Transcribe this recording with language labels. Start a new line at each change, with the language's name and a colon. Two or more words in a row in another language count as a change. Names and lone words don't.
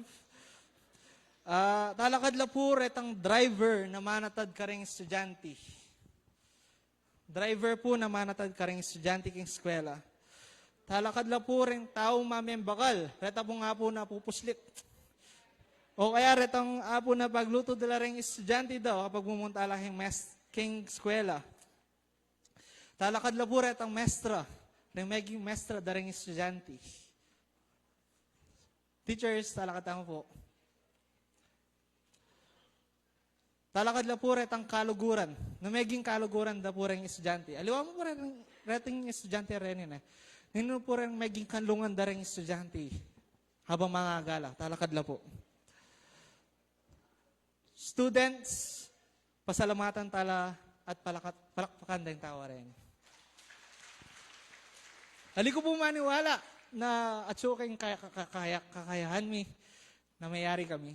Pampanga: Talakad la po retang driver na manatad ka rin estudyante. Driver po na manatad ka rin estudyante king eskwela. Talakad la po rin tao mamembakal. Reta po nga po na pupuslit. O kaya retang apo na pagluto dala rin estudyante daw kapag pumunta lang king eskwela. Talakad la po retang mestra. Ring maging mestra da rin estudyante. Teachers, talakad tamo po. Talakad la po retang kaluguran. Na maging kaluguran da po rin estudyante. Aliwa mo po rin reting estudyante rin yun eh. Nino po rin maging kanlungan da rin estudyante. Habang mga gala. Talakad la po. Students, pasalamatan tala at palakpakan din tawa rin. Hali ko po maniwala na atsuking kakayahan mi na mayari kami.